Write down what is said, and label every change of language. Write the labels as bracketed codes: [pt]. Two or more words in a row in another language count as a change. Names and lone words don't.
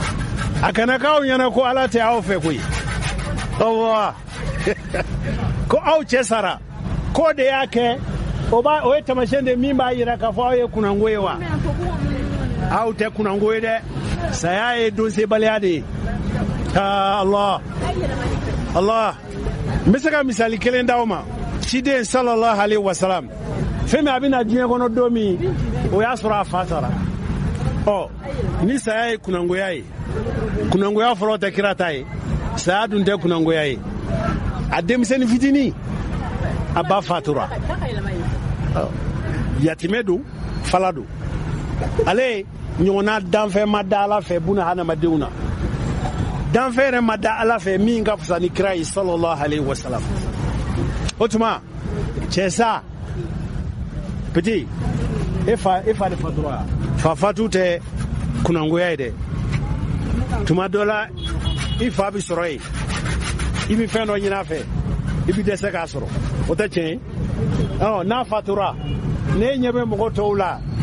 [bm] a kana k'aw ɲɛna ko ala tɛ aw fɛ koyi ko ko aw cɛ sara ko de y'a kɛ o ye tamasiyɛn de min b'a yira k'a fɔ aw ye kunango ye wa aw tɛ kunango ye dɛ saya ye donsebaliya de ye Allah n bɛ se ka misali kelen d'aw ma ciden [ar] صلى الله عليه وسلم [bm] fɛn min a bɛna diɲɛ kɔnɔ don min o y'a sɔrɔ a fa sara ni saya ye kunangoya ye kunangoya fɔlɔ tɛ kira ta ye saya dun tɛ kunangoya ye a denmisɛnnin fitinin a ba fatura yatimɛ don fala don ale ɲɔgɔnna danfɛn ma da Ala fɛ buna hadamadenw na danfɛn yɛrɛ ma da Ala fɛ min ka fisa ni kira ye [ar] صلى الله عليه وسلم [bm] o tuma cɛ sa petit e fa de fatura fa fatu tɛ kunangoya ye dɛ tuma dɔ la i fa bi sɔrɔ yen i bi fɛn dɔ ɲini a fɛ i bi dɛsɛ k'a sɔrɔ o tɛ tiɲɛ ye n'a fatura ne ɲɛ bɛ mɔgɔ tɔw la